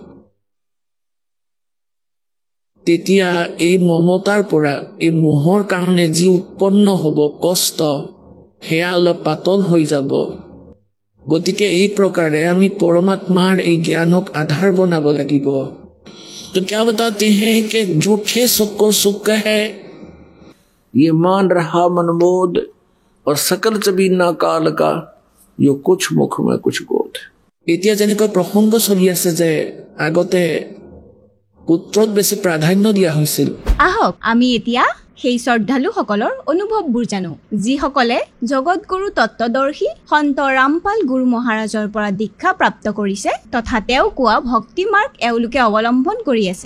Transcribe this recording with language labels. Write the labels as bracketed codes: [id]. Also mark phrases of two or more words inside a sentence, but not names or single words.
[as] তেতিয়া এই মমতাৰ পৰা, এই মোহৰ কাৰণে যি উৎপন্ন হ'ব কষ্ট, সেয়া অলপ পাতল হৈ যাব। গতিকে এই প্ৰকাৰে আমি পৰমাত্মাৰ এই জ্ঞানক আধাৰ বনাব লাগিব। [hi] তো क्या बताते हैं कि झूठे सुख को सुख है, ये मान रहा मनमोद, और सकल चबीना काल का यो कुछ मुख में कुछ गोद। [as] এতিয়া যেনেকৈ প্ৰসংগ চলি আছে যে আগতে পুত্ৰক বেছি প্ৰাধান্য দিয়া হৈছিল। আহক আমি এতিয়া সেই শ্ৰদ্ধালুসকলৰ অনুভৱবোৰ জানো, যিসকলে জগতগুৰু তত্ত্বদৰ্শী সন্ত ৰামপাল গুৰু মহাৰাজৰ পৰা দীক্ষা প্ৰাপ্ত কৰিছে তথা তেওঁ কোৱা ভক্তি মাৰ্গ এওঁলোকে অৱলম্বন কৰি আছে।